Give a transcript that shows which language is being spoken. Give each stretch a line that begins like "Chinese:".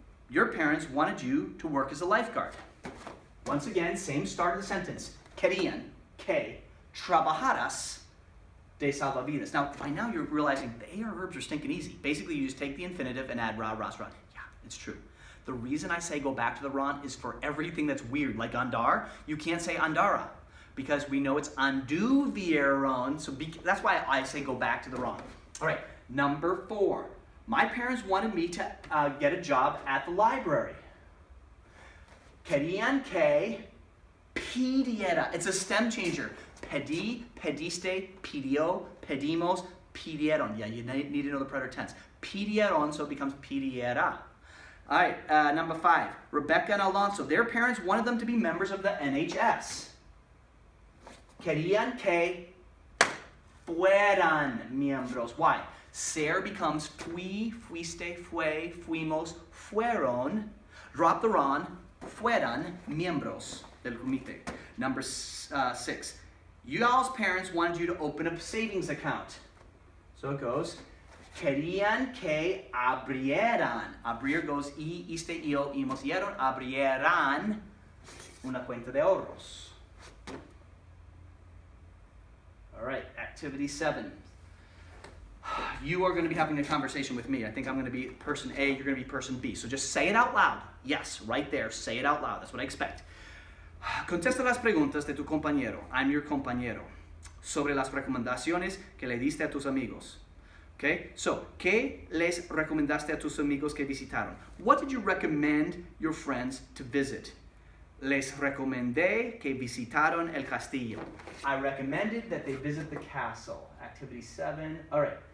English: Your parents wanted you to work as a lifeguard. Once again, same start of the sentence.
Spanish: Querían que trabajaras de salvavidas.
English: Now, by now you're realizing the AR verbs are stinking easy. Basically, you just take the infinitive and add ra, ras, ran. Yeah, it's true. The reason I say go back to the ron is for everything that's weird, like andar. You can't say andara because we know it's anduvieron. So that's why I say go back to the ron. All right, number 4. My parents wanted me to get a job at the library. Querían que pidiera. It's a stem changer. Pedí, pediste, pidió, pedimos, pidieron. Yeah, you need to know the preterite tense. Pidieron, so it becomes pidiera. All right, number 5. Rebecca and Alonso. Their parents wanted them to be members of the NHS.
Spanish: Querían que fueran miembros. Why? Ser becomes fui, fuiste, fue, fuimos, fueron. Drop the ron, fueran miembros del comité.
English: Number 6. Y'all's parents wanted you to open a savings account. So it goes, querían que abrieran.
Spanish: Abrir goes y, iste, yo, imos, hieron. Abrieran una cuenta de ahorros.
English: All right, activity 7. You are going to be having a conversation with me. I think I'm going to be person A, you're going to be person B. So just say it out loud. Yes, right there, say it out loud. That's what I expect.
Spanish: Contesta las preguntas de tu compañero. I'm your compañero. Sobre las recomendaciones que le diste a tus amigos. Okay? So, ¿qué les recomendaste a tus amigos que visitaron?
English: What did you recommend your friends to visit?
Spanish: Les recomendé que visitaron el castillo.
English: I recommended that they visit the castle. Activity 7. All right.